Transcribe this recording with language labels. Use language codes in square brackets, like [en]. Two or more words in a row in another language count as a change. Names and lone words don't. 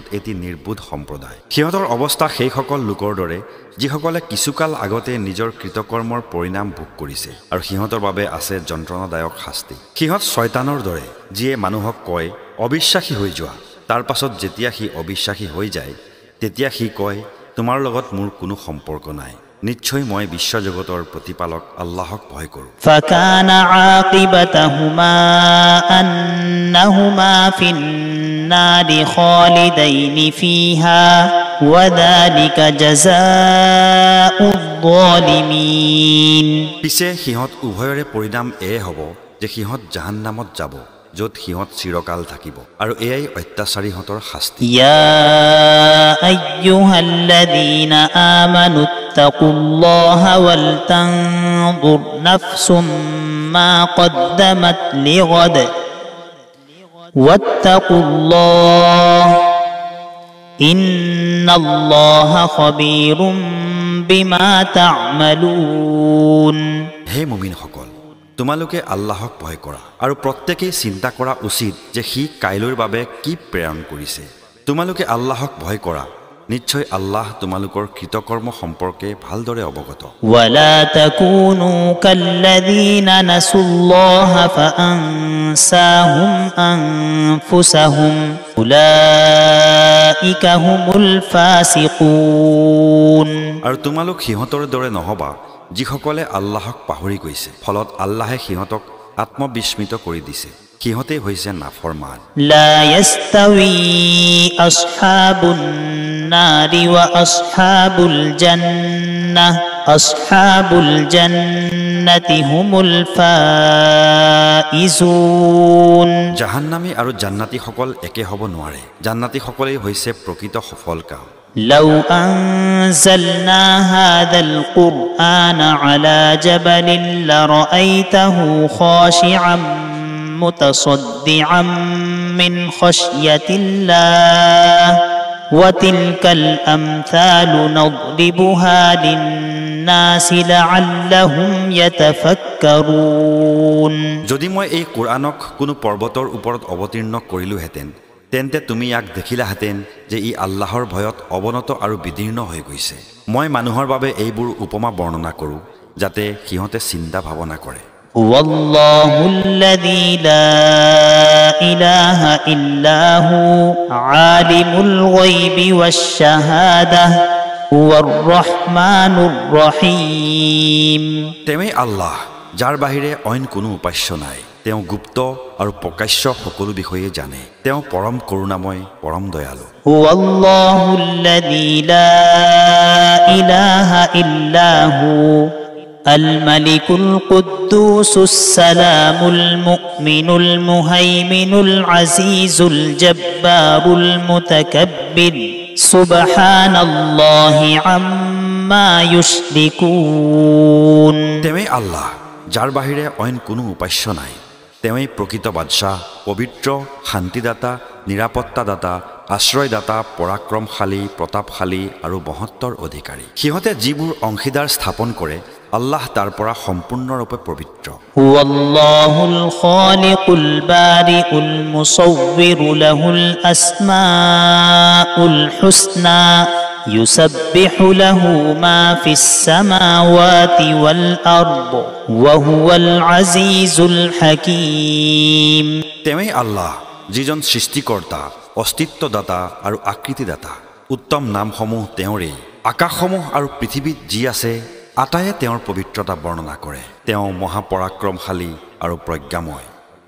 [as] এটি নিৰ্বোধ সম্প্ৰদায় সিহঁতৰ অৱস্থা সেইসকল লোকৰ দৰে যিসকলে কিছুকাল আগতে নিজৰ কৃতকৰ্মৰ পৰিণাম ভোগ কৰিছে আৰু সিহঁতৰ বাবে আছে যন্ত্ৰণাদায়ক শাস্তি সিহঁত শয়তানৰ দৰে যিয়ে মানুহক কয় অবিশ্বাসী হৈ যোৱা তাৰ পাছত যেতিয়া সি অবিশ্বাসী হৈ যায় তেতিয়া সি কয় তোমাৰ লগত মোৰ কোনো সম্পৰ্ক নাই নিশ্চয় মই বিশ্বজগতৰ প্ৰতিপালক আল্লাহক ভয় কৰোঁ [ar] فكان عاقبتهما أنهما في النار خالدين فيها وذلك جزاء الظالمين [as] পিছে সিহঁত উভয়ৰে পৰিণাম এয়ে হ'ব যে সিহঁত জাহান্নামত যাব য'ত সিহঁত চিৰকাল থাকিব আৰু এয়াই অত্যাচাৰীহঁতৰ শাস্তি [ar] يا أيها الذين آمنوا اتقوا الله ولتنظر نفس ما قدمت لغد واتقوا الله إن الله خبير بما تعملون [as] হে মুমিনসকল তোমালোকে আল্লাহক ভয় কৰা আৰু প্ৰত্যেকেই চিন্তা কৰা উচিত যে সি কাইলৈৰ বাবে কি প্ৰেৰণ কৰিছে তোমালোকে আল্লাহক ভয় কৰা নিশ্চয় আল্লাহ তোমালোকৰ কৃতকৰ্ম সম্পৰ্কে ভালদৰে অৱগত [ar] ولا تكونوا كالذين نسوا الله فأنساهم أنفسهم أولئك هم الفاسقون [as] আৰু তোমালোক সিহঁতৰ দৰে নহবা যিসকলে আল্লাহক পাহৰি গৈছে ফলত আল্লাহে সিহঁতক আত্মবিস্মিত কৰি দিছে সিহঁতে হৈছে নাফৰমান [ar] لا يستوي أصحاب النار وأصحاب الجنة أصحاب الجنة هم الفائزون [as] জাহান্নামী আৰু জান্নাতীসকল একে হ'ব নোৱাৰে জান্নাতীসকলেই হৈছে প্ৰকৃত সফলকাম [ar] لو أنزلنا هذا القرآن على جبل لرأيته خاشعا متصدعا من خشية الله وتلك الأمثال نضربها للناس لعلهم يتفكرون [as] যদি মই এই কোৰআনক কোনো পৰ্বতৰ ওপৰত অৱতীৰ্ণ কৰিলোহেঁতেন তেন্তে তুমি ইয়াক দেখিলাহেঁতেন যে ই আল্লাহৰ ভয়ত অৱনত আৰু বিদীৰ্ণ হৈ গৈছে মই মানুহৰ বাবে এইবোৰ উপমা বৰ্ণনা কৰোঁ যাতে সিহঁতে চিন্তা ভাৱনা কৰে [ar] والله الذي لا إله إلا هو عالم الغيب والشهادة هو الرحمن الرحيم [as] তেৱেই আল্লাহ যাৰ বাহিৰে অইন কোনো উপাস্য নাই তেওঁ গুপ্ত আৰু প্ৰকাশ্য সকলো বিষয়ে জানে তেওঁ পৰম করুণাময় পৰম দয়ালু [ar] هو الله الذي لا إله إلا هو الملك القدوس السلام المؤمن المهيمن العزيز الجبار المتكبر سبحان الله عما يشركون [as] তেৱেই আল্লাহ যাৰ বাহিৰে অইন কোনো উপাস্য নাই তেৱেই প্ৰকৃত বাদশাহ পবিত্ৰ শান্তিদাতা নিৰাপত্তাদাতা, আশ্ৰয়দাতা, পৰাক্ৰমশালী, প্ৰতাপশালী আৰু মহত্বৰ অধিকাৰী। সিহঁতে যিবোৰ অংশীদাৰ স্থাপন কৰে আল্লাহ তাৰ পৰা সম্পূৰ্ণৰূপে পবিত্ৰ। [ar] هو الله الخالق البارئ المصور له الأسماء الحسنى يسبح له ما في السماوات والأرض وهو العزيز الحكيم. [as] তেৱেই আল্লাহ যিজন সৃষ্টিকৰ্তা, অস্তিত্বদাতা আৰু আকৃতিদাতা। উত্তম নামসমূহ তেওঁৰেই। আকাশসমূহ আৰু পৃথিৱীত যি আছে আটায়ে তেওঁৰ পবিত্ৰতা বৰ্ণনা কৰে। তেওঁ মহাপৰাক্ৰমশালী আৰু প্ৰজ্ঞাময়।